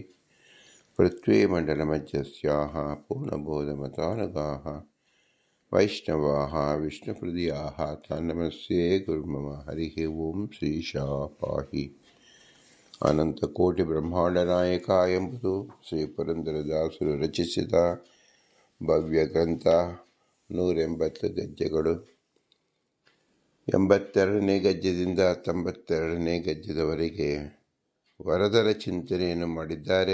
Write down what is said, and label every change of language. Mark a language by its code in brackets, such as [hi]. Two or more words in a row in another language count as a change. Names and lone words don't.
[sa] पृथ्वीमण्डलमध्यस्याः पूर्णबोधमतानुगाः वैष्णवाः विष्णुहृदयाः तान् नमस्ये गुरुर्मम। हरिः ओं। श्रीशाः पाहि अनन्तकोटिब्रह्माण्डनायकाय [kn] ಎಂಬುದು ಶ್ರೀ ಪುರಂದರದಾಸರು ರಚಿಸಿದ ಭವ್ಯ ಗ್ರಂಥ. 180 ಗದ್ಯಗಳು. 82ನೇ ಗದ್ಯದಿಂದ 92ನೇ ಗದ್ಯದವರೆಗೆ ವರದರ ಚಿಂತನೆಯನ್ನು ಮಾಡಿದ್ದಾರೆ.